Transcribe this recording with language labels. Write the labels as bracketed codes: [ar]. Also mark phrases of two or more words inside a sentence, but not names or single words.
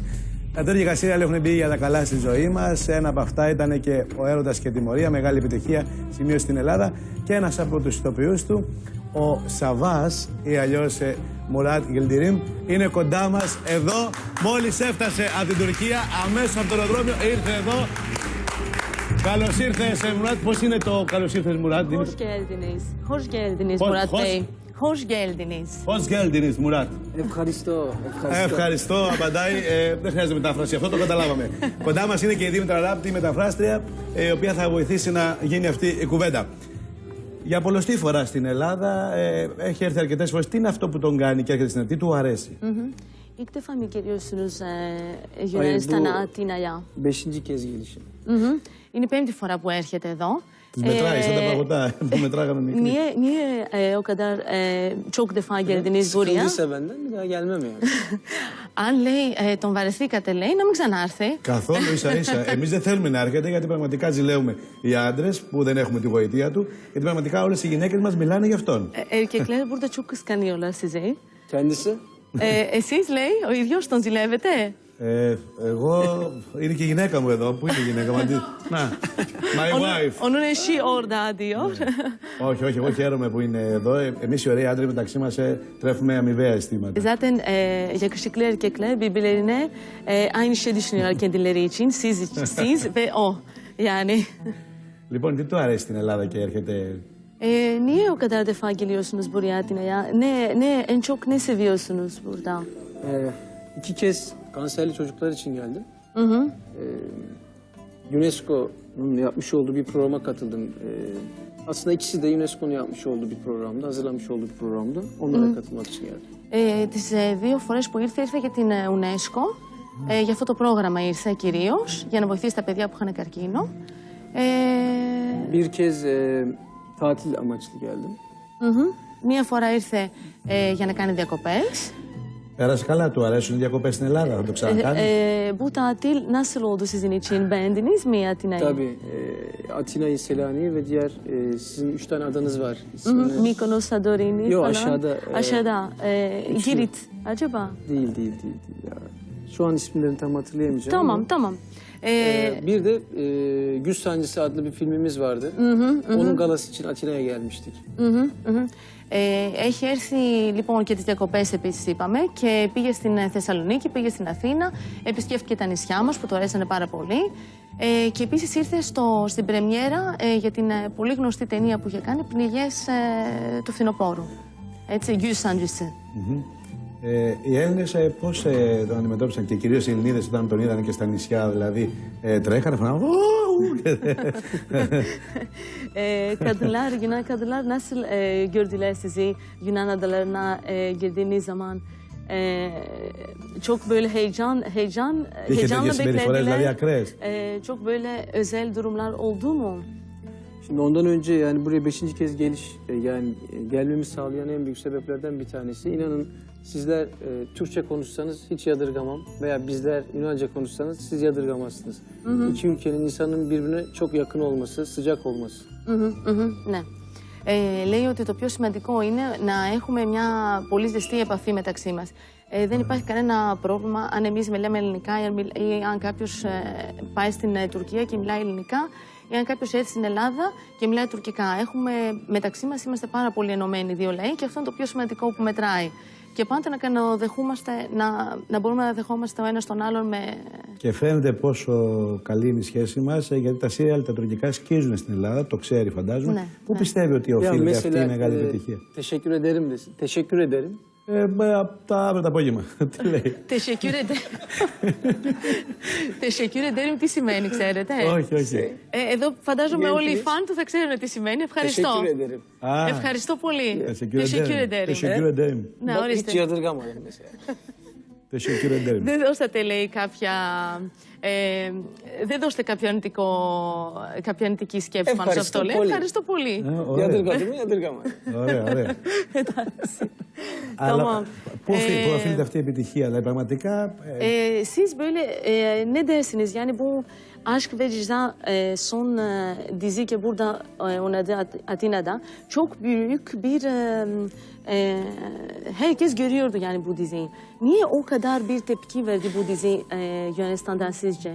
[el] Τα τέργικα σύριαλ έχουν μπει για τα καλά στη ζωή μας. Ένα από αυτά ήταν και ο Έρωτας και τιμωρία, μεγάλη επιτυχία σημείωσε στην Ελλάδα. Και ένας από τους ηθοποιούς του, ο Σαβάς ή αλλιώς Μουράτ Γελντιρίμ, είναι κοντά μας εδώ. Μόλις έφτασε από την Τουρκία, αμέσως από το αεροδρόμιο ήρθε εδώ. Καλώς ήρθες, Μουράτ. Πώς είναι το καλώς ήρθες, Μουράτ? [tr] Hoş geldiniz. Hoş geldiniz Murat Bey. Hoş geldiniz. Hoş geldiniz, Murat. [el] Ευχαριστώ. Ευχαριστώ, απαντάει. Δεν χρειάζεται μετάφραση, αυτό το καταλάβαμε. Κοντά μας είναι και η Δήμητρα Ράπτη, η μεταφράστρια, η οποία θα βοηθήσει να γίνει αυτή η κουβέντα. Για πολλωστή φορά στην Ελλάδα, έχει έρθει αρκετές φορές. Τι είναι αυτό που τον κάνει και έρχεται στην Ελλάδα, τι του αρέσει? [tr] İlk defa mı geliyorsunuz Yunanistan'a, Atina'ya? 5. kez gelişim. [el] Είναι η πέμπτη φορά που έρχεται εδώ. Τις μετράει, σαν τα παγωτά που μετράγαμε μικρή. [tr] Niye o kadar çok defa geldiniz buraya? Sıkıldıysa benden bir daha gelmem yani. [el] Αν λέει τον βαρεθήκατε, λέει, να μην ξανάρθει. Καθόλου ίσα ίσα. Εμείς δεν θέλουμε να έρχεται γιατί πραγματικά ζηλεύουμε οι άντρες που δεν έχουμε τη γοητεία του. Γιατί πραγματικά όλες οι γυναίκες μας μιλάνε γι' αυτόν. [tr] Erkekler burada çok kıskanıyorlar sizi. Kendisi? [el] Εσείς, λέει, ο ίδιος τον ζηλεύετε? Εγώ, είναι και η γυναίκα μου εδώ. Πού είναι η γυναίκα μου? Να, [en] my wife. [tr] Onun eşi orada diyor. [el] Όχι, όχι, εγώ χαίρομαι που είναι εδώ. Εμείς οι ωραίοι άντρες μεταξύ μας τρέφουμε αμοιβαία αισθήματα. [tr] Zaten yakışıklı erkekler birbirlerine aynı şey düşünüyorlar kendileri için. Siz ve o. Yani. [el] Λοιπόν, τι του αρέσει στην Ελλάδα και έρχεται? [tr] Niye o kadar defa geliyorsunuz buraya Atina'ya? En çok ne seviyorsunuz burada? 2 kez kanserli çocuklar için geldim. Hı hı. UNESCO'nun yapmış olduğu bir programa katıldım. Aslında ikisi de UNESCO'nun yapmış olduğu bir programda, hazırlamış olduğu bir programda. Onlara katılmak için geldim. [el] Τις 2 φορές που ήρθε για την UNESCO. Για αυτό το πρόγραμμα ήρθε κυρίως, για να βοηθήσει τα παιδιά που είχαν καρκίνο. Bir kez tatil amaçlı geldim. Μία φορά ήρθε για να κάνει διακοπές. Πέρασε καλά, του αρέσουν οι διακοπές στην Ελλάδα, θα το ξανακάνει? [tr] Bu tatil nasıl oldu sizin için? Beğendiniz mi Atina'yı? Tabii. Atina'yı, Selanik'i ve diğer sizin 3 tane adanız var. Mykonos, Santorini Yok, falan. aşağıda, Aşağıda. Girit. Acaba? Değil ya. Şu an isimlerini tam hatırlayamayacağım. Tamam, tamam. Bir de Güz Sancısı adlı bir filmimiz vardı. Onun galası için Atina'ya gelmiştik. [el] Έχει έρθει λοιπόν και τις διακοπές επίσης είπαμε και πήγε στην Θεσσαλονίκη, πήγε στην Αθήνα, επισκέφτηκε τα νησιά μας που του αρέσανε πάρα πολύ και επίσης ήρθε στην πρεμιέρα για την πολύ γνωστή ταινία που είχε κάνει, Πνιγές του Φθινοπόρου. Έτσι, Güz Sancısı. Οι Έλληνες πώς τον αντιμετώπισαν και κυρίως οι Ελληνίδες όταν τον είδαν και στα νησιά, δηλαδή τρέχανε, φωνάζανε. [tr] Yunan kadınlar nasıl gördüler sizi Yunan adalarına girdiğiniz zaman? Çok böyle heyecanla beklediler. Çok böyle özel durumlar oldu mu? Şimdi ondan önce yani buraya 5. kez yani gelmemi sağlayan en büyük sebeplerden bir tanesi. İnanın sizler Türkçe konuşsanız hiç yadırgamam veya bizler Yunanca konuşsanız siz yadırgamazsınız. İki ülkenin insanın birbirine çok yakın olması, sıcak olması. [el] Ναι. Λέει ότι το πιο σημαντικό είναι να έχουμε μια πολύ ζεστή επαφή μεταξύ μας. Δεν υπάρχει κανένα πρόβλημα αν εμείς μιλάμε ελληνικά ή αν κάποιος πάει στην Τουρκία και μιλάει ελληνικά ή αν κάποιος έρθει στην Ελλάδα και μιλάει τουρκικά. Μεταξύ μας είμαστε πάρα πολύ ενωμένοι 2 λαοί και αυτό είναι το πιο σημαντικό που μετράει. Και πάντα να μπορούμε να δεχόμαστε ο ένας τον άλλον με... Και φαίνεται πόσο καλή είναι η σχέση μας, γιατί τα σύριαλ τα τουρκικά σκίζουν στην Ελλάδα, το ξέρει φαντάζομαι. Ναι, Πού πιστεύει ότι οφείλει αυτή η μεγάλη επιτυχία? [tr] Teşekkür ederim desin. Teşekkür ederim. [el] Αύριο το απόγευμα. Τι λέει? [tr] Teşekkür ederim [el] τι σημαίνει, ξέρετε? Όχι. Εδώ φαντάζομαι όλοι οι φαν του θα ξέρουν τι σημαίνει. Ευχαριστώ. Ευχαριστώ πολύ. [tr] Teşekkür ederim. Hiç yadırgamadım mesela. Teşekkür ederim. [el] Δεν δώσατε, λέει, κάποια Δεν δώστε κάποια αρνητική σκέψη πάνω σε αυτό. Ευχαριστώ πολύ. Ωραία, ωραία. Αλλά πού οφείλεται αυτή η επιτυχία, δηλαδή πραγματικά. [tr] Siz böyle ne dersiniz? Yani bu Aşk ve Ceza son dizi ki burada oynadı Atina'da çok büyük bir herkes görüyordu yani bu diziyi. Niye o kadar bir tepki verdi bu dizi Yunanistan'dan sizce?